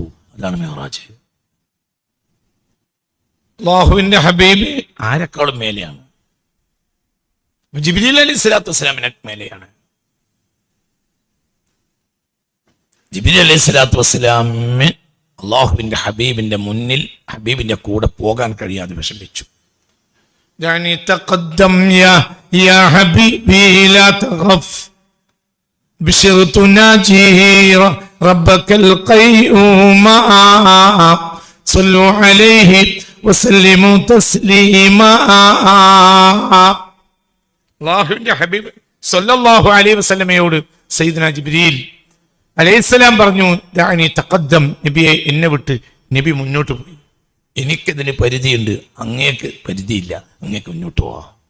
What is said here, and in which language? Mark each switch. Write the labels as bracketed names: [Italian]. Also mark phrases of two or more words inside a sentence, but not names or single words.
[Malayalam] അതാണ് മിഅ്റാജ്. അള്ളാഹുവിന്റെ ഹബീബ് ആരെക്കാളും മേലെയാണ്. ജിബ്രീൽ [Arabic] عليه الصلاة والسلام [Malayalam] മേലെയാണ്. ജിബ്രീൽ [Arabic] عليه الصلاة والسلام [Malayalam] അള്ളാഹുവിന്റെ ഹബീബിന്റെ മുന്നിൽ ഹബീബിന്റെ കൂടെ പോകാൻ കഴിയാതെ വിഷമിച്ചു. [Arabic] يعني تقدم يا حبيبي لا تخف بشر تناجي ربك القيوم صلوا عليه وسلموا تسليما. [Malayalam] അള്ളാഹുവിന്റെ ഹബീബ് [Arabic] صلى الله عليه وسلم [Malayalam] സയ്യിദുന ജിബ്രീൽ അലൈഹിസ്സലാം പറഞ്ഞു, [Arabic] دعني تقدم, [Malayalam] നബിയെ എന്നെ വിട്ട് നബി മുന്നോട്ട് പോയി. എനിക്കതിന് പരിധിയുണ്ട്, അങ്ങേക്ക് പരിധിയില്ല, അങ്ങേക്ക് മുന്നോട്ട് പോവാ.